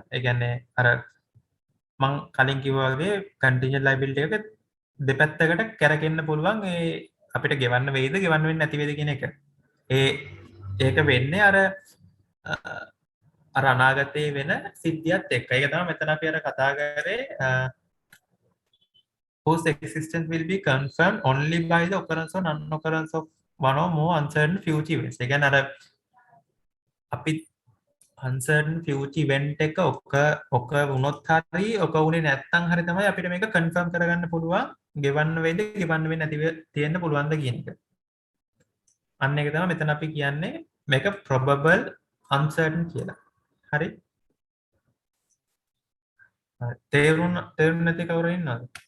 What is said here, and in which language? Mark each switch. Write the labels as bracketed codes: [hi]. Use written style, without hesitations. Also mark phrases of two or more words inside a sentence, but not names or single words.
[si] ඒ කියන්නේ අර මං කලින් කිව්වා වගේ [en] contingent liability [si] එක දෙපැත්තකට කැරකෙන්න පුළුවන් ඒ අපිට ගෙවන්න වෙයිද ගෙවන්න වෙන්නේ නැති වේද කියන එක. ඒක වෙන්නේ අර අනාගතයේ වෙන සිද්ධියත් එක්ක. ඒක තමයි මෙතන අපි අර කතා කරේ [en] whose existence will be confirmed only by the occurrence or non-occurrence of one or more uncertain future events. [si] ඒ කියන්නේ අර අපි [en] uncertain future event [si] එක ඔක වුණොත් හරි ඔක වුණේ නැත්නම් හරි තමයි අපිට මේක confirm කරගන්න පුළුවන් ගෙවන්න වෙයිද ගෙවන්න වෙන්නේ නැතිව තියෙන්න පුළුවන්ද කියන එක. අන්න ඒක තමයි මෙතන අපි කියන්නේ මේක [en] probable uncertain [si] කියලා. හරි? තේරුණ නැති කවුරු ඉන්නවද?